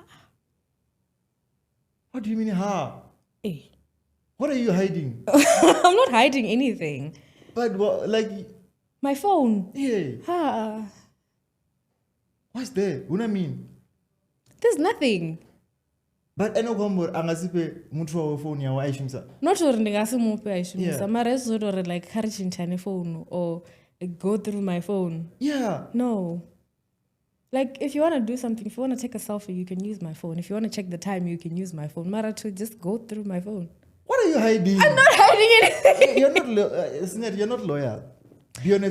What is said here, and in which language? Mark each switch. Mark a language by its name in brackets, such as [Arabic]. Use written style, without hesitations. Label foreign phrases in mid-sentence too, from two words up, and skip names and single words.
[English] What do you mean, Hey. What are you hiding? I'm not hiding anything. But what, like... My phone. Yeah. What's there? What do I mean? There's nothing. But I know [Venda] angasipe muthu wa phone yawo aishumisa. Not or ndingasimupe aishumisa. [English] Mara or like harichinchane phone or go through my phone. Yeah. No. Like, if you want to do something, if you want to take a selfie, you can use my phone. If you want to check the time, you can use my phone. Mara to just go through my phone. What are you hiding? I'm not hiding anything. You're not loyal. Be honest